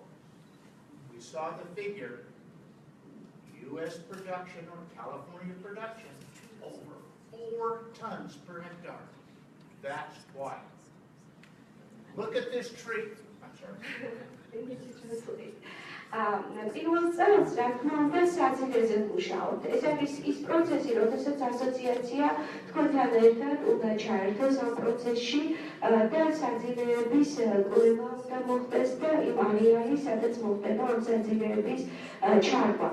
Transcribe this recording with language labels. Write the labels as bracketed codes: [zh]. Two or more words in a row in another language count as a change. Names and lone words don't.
[en] We saw the figure. U.S. production or California production, over 4 tons per hectare. That's why. Look at this tree. I'm sorry. [ka] პირველ წელს რა თქმა უნდა საძირეზე ვმუშაობთ. ეს არის ის პროცესი, როდესაც ასოციაცია თქვენთან ერთად უნდა ჩაერთოს ამ პროცესში და საძირეების კვლევა უნდა მოხდეს და იმ არეალი, სადაც მოხდება ამ საძირეების ჩარგვა.